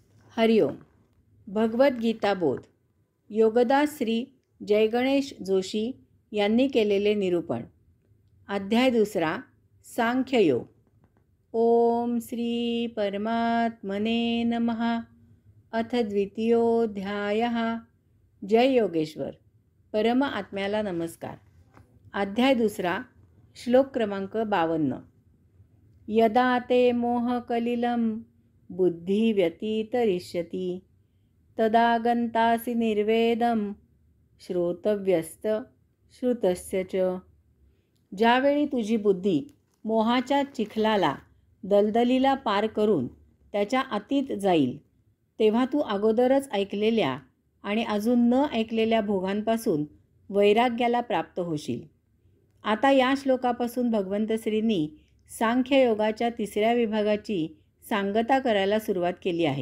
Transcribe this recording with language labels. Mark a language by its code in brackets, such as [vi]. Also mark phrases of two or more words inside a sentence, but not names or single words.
[mr] हरिओम. भगवद्गीता बोध. योगदास श्री जयगणेश जोशी यांनी केलेले निरूपण. अध्याय 2. सांख्ययोग. [sa] ओम श्री परमात्मने नमः. अथ द्वितीयोऽध्यायः. जय योगेश्वर. [mr] परम आत्म्याला नमस्कार. अध्याय 2. श्लोक क्रमांक 52. [sa] यदा ते मोहकलिलं बुद्धी व्यतीतरिष्यति तदा गंतासि निर्वेदम श्रोतव्यस्त श्रुतस्य च. [mr] ज्यावेळी तुझी बुद्धी मोहाच्या चिखलाला दलदलीला पार करून त्याच्या अतीत जाईल तेव्हा तू अगोदरच ऐकलेल्या आणि अजून न ऐकलेल्या भोगांपासून वैराग्याला प्राप्त होशील. आता या श्लोकापासून भगवंत श्रींनी सांख्ययोगाच्या 3ऱ्या विभागाची सांगता करायला सुरुवात केली आहे.